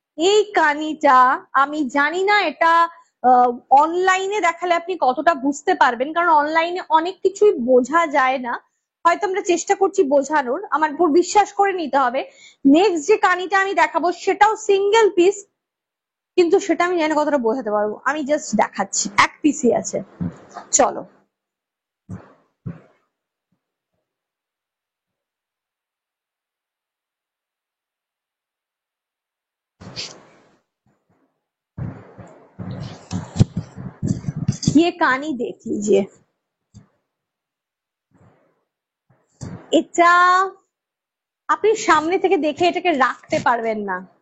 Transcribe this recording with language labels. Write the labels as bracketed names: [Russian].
[Bangla] এই কানিটা আমি জানি না এটা অনলাইনে দেখালে আপনি কতটা বুঝতে পারবেন, কারণ অনলাইনে অনেক কিছুই বোঝা যায় না। হয়তো আমরা চেষ্টা করছি বোঝানোর, আমার উপর বিশ্বাস করে নিতে হবে। নেক্সট যে কানিটা আমি দেখাবো সেটাও সিঙ্গেল পিস, কিন্তু সেটা আমি জানি কতটা বোঝাতে পারবো। আমি জাস্ট দেখাচ্ছি, এক পিসই আছে। [Hindi] চলো ये কানি देख लीजिए। [Bangla] এটা আপনি সামনে থেকে দেখে এটাকে রাখতে পারবেন না।